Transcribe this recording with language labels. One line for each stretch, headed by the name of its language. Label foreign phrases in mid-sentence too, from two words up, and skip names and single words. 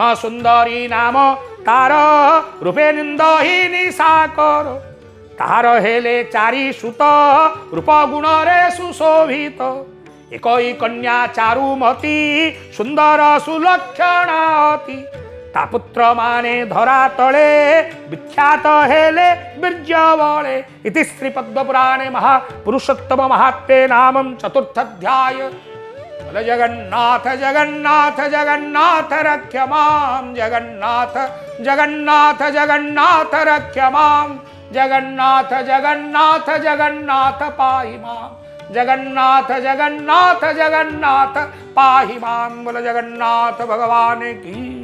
Odia: ସୁନ୍ଦରୀ ନାମ ତାର ରୂପେ ନିନ୍ଦଇ ନିଶାକର ତାହାର ହେଲେ ଚାରି ସୁତ ରୂପ ଗୁଣ ରେ ସୁଶୋଭିତ ଏକଇ କନ୍ୟା ଚାରୁମତୀ ସୁନ୍ଦର ସୁଲକ୍ଷଣାତି ତା ପୁତ୍ର ମାନେ ଧରା ତଳେ ବିଖ୍ୟାତ ହେଲେ ବୀର୍ଜ ବଳେ
Sanskrit: इति श्री पद्म पुराणे महापुरुषोत्तम महात्म्ये नामं चतुर्थाध्याय बोलो जगन्नाथ जगन्नाथ जगन्नाथ रक्ष मां जगन्नाथ जगन्नाथ जगन्नाथ रक्ष मां जगन्नाथ जगन्नाथ जगन्नाथ पाहि मां जगन्नाथ जगन्नाथ जगन्नाथ पाहि मां
Hindi: बोलो जगन्नाथ भगवान की